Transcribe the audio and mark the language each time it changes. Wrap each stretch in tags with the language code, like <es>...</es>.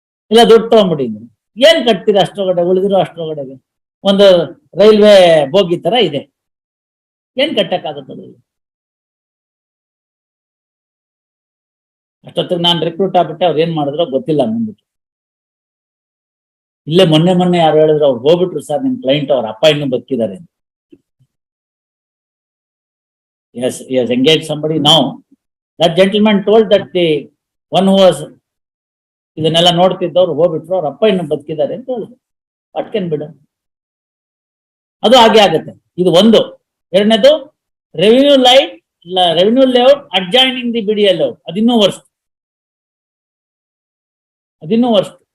<kn>ಇಲ್ಲ ದುಡ್ಡು ತಗೊಂಡ್ಬಿಡಿ, ಏನ್ ಕಟ್ತೀರಾ ಅಷ್ಟರೊಳಗಡೆ? ಉಳಿದಿರೋ ಅಷ್ಟರೊಳಗಡೆಗೆ ಒಂದು ರೈಲ್ವೆ ಬೋಗಿ ತರ ಇದೆ, ಏನ್ ಕಟ್ಟಕ್ಕಾಗುತ್ತದೆ? ಅಷ್ಟೊತ್ತಿಗೆ ನಾನು ರಿಕ್ರೂಟ್ ಆಗ್ಬಿಟ್ಟೆ, ಅವ್ರು ಏನ್ ಮಾಡಿದ್ರೋ ಗೊತ್ತಿಲ್ಲ ಮುಂದ್ಬಿಟ್ಟು. ಇಲ್ಲೇ ಮೊನ್ನೆ ಯಾರು ಹೇಳಿದ್ರು, ಅವ್ರು ಹೋಗ್ಬಿಟ್ರು ಸರ್ ನಿಮ್ ಕ್ಲೈಂಟ್ ಅವ್ರ ಅಪ್ಪ ಇನ್ನೂ ಬದುಕಿದ್ದಾರೆ.</kn> <en>Yes, he has engaged somebody now. That gentleman told that the one who was</en> <kn>ಇದನ್ನೆಲ್ಲ ನೋಡ್ತಿದ್ದವ್ರು ಹೋಗ್ಬಿಟ್ರು, ಅವ್ರ ಅಪ್ಪ ಇನ್ನು ಬದುಕಿದ್ದಾರೆ ಅಂತ ಹೇಳಿದ್ರು. ಅಟ್ಕೇನ್ ಬಿಡು, ಅದು ಹಾಗೆ ಆಗುತ್ತೆ. ಇದು ಒಂದು. ಎರಡನೇದು revenue layout adjoining the ಬಿಡಿಎಲ್ layout, ಅದಿನ್ನೂ ವರ್ಷ.</kn>